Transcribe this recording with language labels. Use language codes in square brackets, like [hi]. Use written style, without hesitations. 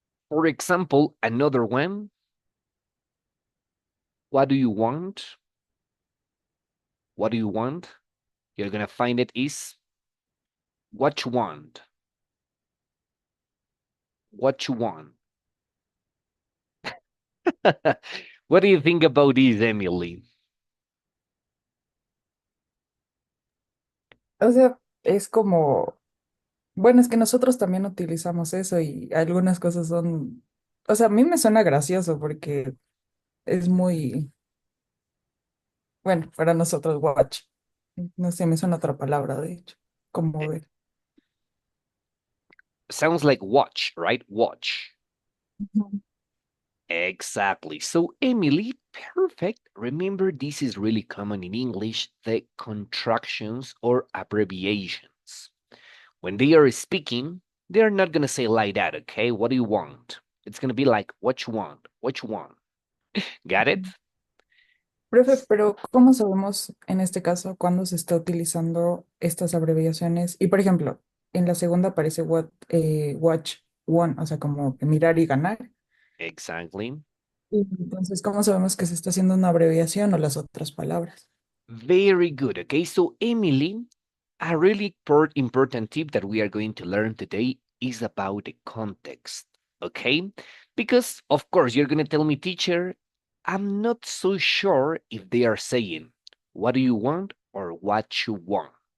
[en] For example, another one, what do you want? What do you want? You're gonna find it is what you want. What you want. What do you think about this, Emily? [es] O sea, es como, bueno, es que nosotros también utilizamos eso y algunas cosas son, o sea, a mí me suena gracioso porque es muy, Bueno, para nosotros, watch. No sé, me suena otra palabra, de hecho. Como ver. [en] Sounds like watch, right? Watch. Ujú. Exactly. So, Emily, perfect. Remember, this is really common in English, the contractions or abbreviations. When they are speaking, they're not going to say like that, okay? What do you want? It's going to be like, what you want? What you want? Got it? [es] Profe, pero ¿cómo sabemos en este caso cuándo se está utilizando estas abreviaciones? Y por ejemplo, en la segunda aparece watch one, o sea, como que mirar y ganar. [en] Exactly. [es] Y entonces, ¿cómo sabemos que se está haciendo una abreviación o las otras palabras? [en] Very good. Okay, so Emily, a really important tip that we are going to learn today is about the context. Okay, because of course you're going to tell me, teacher, I'm not so sure if they are saying what do you want or what you want.